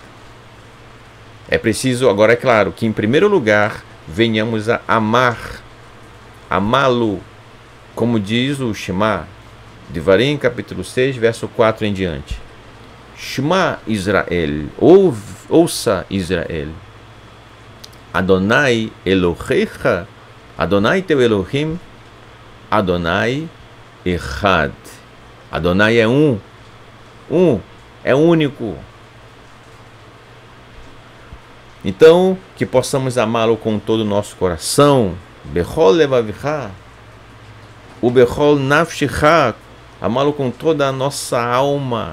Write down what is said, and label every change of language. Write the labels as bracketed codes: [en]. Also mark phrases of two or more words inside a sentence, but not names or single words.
[pt] É preciso, agora é claro, que em primeiro lugar venhamos a amá-lo, como diz o Shema, Devarim, capítulo 6, verso 4 em diante. [he] שמע ישראל, [pt] ouça Israel. [he] אדוני אלוהיך, Adonai teu Elohim, אדוני אחד. [pt] Adonai é é único. Então, que possamos amá-lo com todo o nosso coração. [he] בכל לבבך, [pt] o [he] בכל נפשך, [pt] amá-lo com toda a nossa alma.